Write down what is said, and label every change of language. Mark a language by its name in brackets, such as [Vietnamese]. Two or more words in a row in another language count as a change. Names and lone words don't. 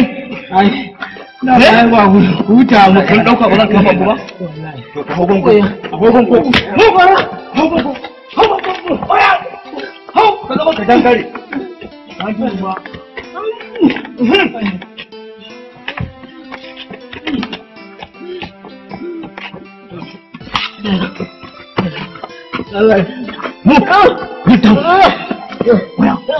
[Hausa] Na ba ba huta mu Kun ɗauka ba zan kama ku ba? To ku hau gongo. Hau gongo. Hau bara. Hau gongo. Hau gongo. Oya. Hau. Ka zama ka dangare. An ji ba. Allah. Mu. Huta. Oya.